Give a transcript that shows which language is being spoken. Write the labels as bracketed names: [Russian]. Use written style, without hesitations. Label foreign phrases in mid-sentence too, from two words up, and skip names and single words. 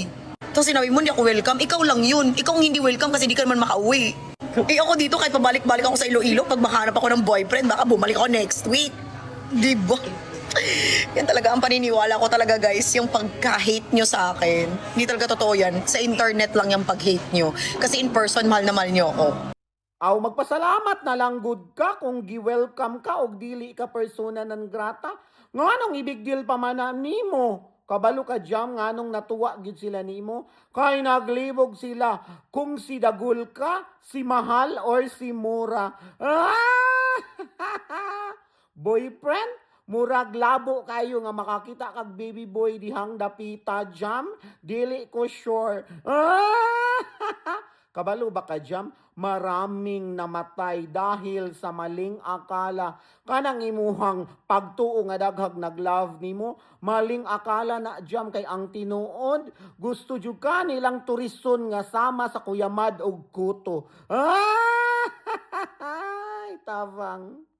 [Filipino] Tapos sinabi mo, hindi ako welcome, ikaw lang yun. Ikaw ang hindi welcome kasi di ka naman makauwi. Eh ako dito, kahit pabalik-balik ako sa Iloilo, pag makahanap ako ng boyfriend, baka bumalik ako [English] next week. [Filipino] Di ba? Yan talaga ang paniniwala ko talaga, guys, yung pagka-hate nyo sa akin. Hindi talaga totoo yan. Sa internet lang yung pag-hate nyo. Kasi [English] in person, [Filipino] mahal na mahal nyo ako. [Cebuano] Aw magpasalamat na lang good ka kung gi-welcome ka og dili ka [Latin] persona non grata. [Cebuano] Nganong [English] ibig deal [Cebuano] pa man na nimo? Kabalo ka jam nganong natuwa gid sila nimo? Kay naglibog sila kung si Dagul ka, si Mahal or si Mura. Ah! Boyfriend? Murag labo kayo nga makakita kag [English] baby boy [Cebuano] dihang dapita jam? Dili ko sure. Ah! Kabalo ba ka jam? [Filipino] Maraming namatay dahil sa maling akala. [Cebuano] Kanang imuhang pagtuo nga daghag naglove nimo, [Filipino] maling akala [Cebuano] na jam kay ang tinuod. Gusto jud ka nilang turison nga sama sa kuyamad og kuto. Ah! Tabang.